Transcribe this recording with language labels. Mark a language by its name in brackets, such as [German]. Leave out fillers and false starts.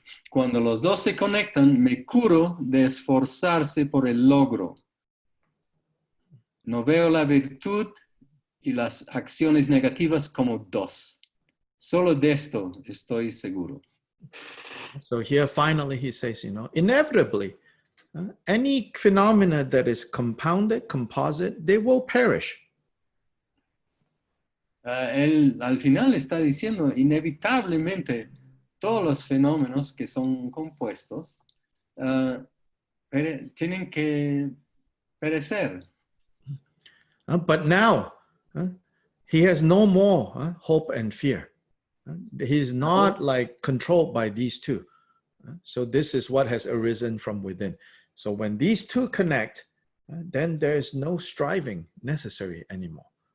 [Spanish] cuando los dos se conectan, me curo de esforzarse por el logro. No veo la virtud y las acciones negativas como dos. Solo de esto estoy seguro. [English] So here finally he says, inevitably, any phenomena that is compounded, composite, they will perish. [Spanish] Él al final está diciendo, inevitablemente, todos los fenómenos que son compuestos tienen que perecer. [English] But now, he has no more hope and fear. He's not like controlled by these two. So this is what has arisen from within. So when these two connect, then there is no striving necessary anymore.